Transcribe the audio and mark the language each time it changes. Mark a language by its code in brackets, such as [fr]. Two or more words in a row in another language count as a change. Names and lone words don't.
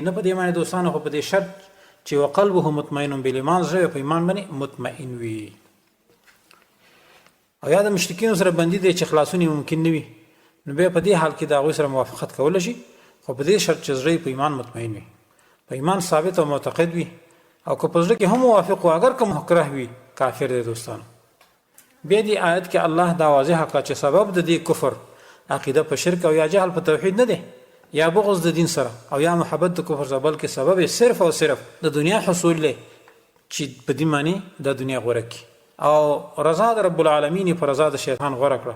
[ps] نه په دې باندې دوستانو، خو په دې شرط چې [ar] وقلبه مطمئن بالایمان، [ps] زړه په ایمان باندې مطمئن وي. او یا د مشرکینو سره بندي دی چې خلاصون ممکن نه وي، نو بیا په دې حال کې د هغوی سره موافقت کولی شي، خو په دې شرط چې زړه په ایمان مطمئن وي، په ایمان ثابت او معتقد وي، او که په زړه کې هم موافق و، اگر که مکره وي، کافر دی دوستانو. بیا دې آیت کې الله دا واضح کړه چې سبب د دې کفر عقیده په شرک او یا جهل په توحید نه دی، یا بغض د دین سره، او یا محبت د کفر سره، بلکې سبب صرف او صرف د دنیا حصول دی چې په دې معنی د دنیا غوره کړي، او رضا د [ar] رب العالمین [ps] په رضا د شیطان غوره کړه.